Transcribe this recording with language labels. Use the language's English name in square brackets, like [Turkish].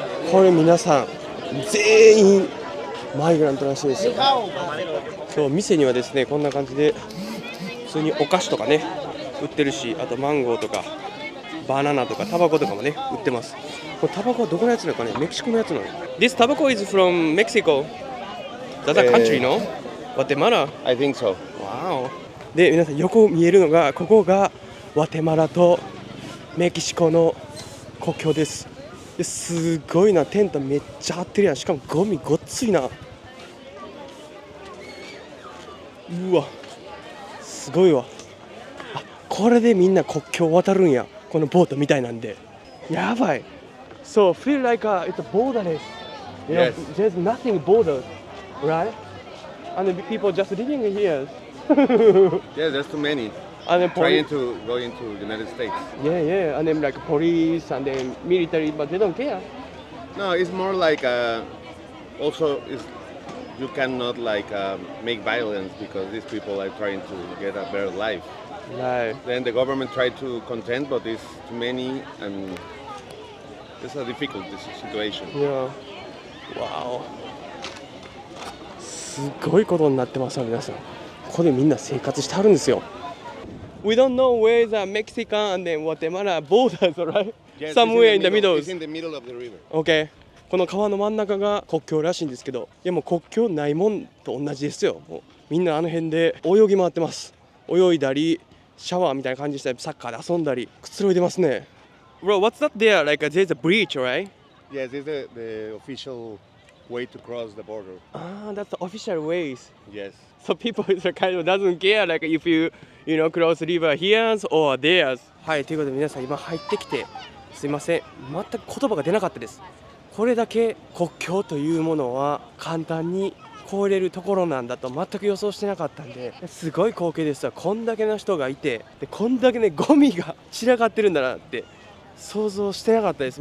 [Japanese] これ皆さん全員マイグラントらしいですよ。そう、店にはですねこんな感じで普通にお菓子とかね売ってるし、あとマンゴーとかバナナとかタバコとかもね売ってます。これタバコはどこのやつなのかね、メキシコのやつなの。 [English] This tobacco is from Mexico. That's a country, no? Guatemala. I think so. Wow. [Japanese] で、皆さん横見えるのが、ここがグアテマラとメキシコの国境です。ですごいな、テントめっちゃ張ってるやん。しかもゴミごっついな。うわ、すごいわ。あ、これでみんな国境を渡るんや、このボートみたいなんで。やばい。 [English] So feel like it's a borderless. You know, Yes. there's nothing borders, right? And the people just living here. Yeah, there's too many And then trying to go into the United States. yeah, yeah, and then like police and then military, but they don't care. No, it's more like also is you cannot like make violence because these people are trying to get a better life. Right. Then the government tried to contain, but it's too many and it's a difficult situation. Yeah. Wow. [Japanese] すごいことになってますよ皆さん。ここでみんな生活してはるんですよ。 [English] We don't know where the Mexican and then Guatemala borders, right? Yes, Somewhere in the middle. It's in the middle of the river. Okay. [Japanese] この川の真ん中が国境らしいんですけど、いやもう国境ないもんと同じですよ。もうみんなあの辺で泳ぎ回ってます。泳いだり、シャワーみたいな感じしたり、サッカーで遊んだり、くつろいでますね。 [English] Bro, what's that there? Like there's a bridge, right? Yes, it's the official way to cross the border. Ah, that's the official ways. Yes. So people kind of doesn't care like if you cross river here's or theirs. [Japanese] はい、ということで皆さん今入ってきてすいません、全く言葉が出なかったです。これだけ国境というものは簡単に越えれるところなんだと全く予想してなかったんで、すごい光景ですわ。こんだけの人がいて、でこんだけねゴミが散らかってるんだなって想像してなかったです。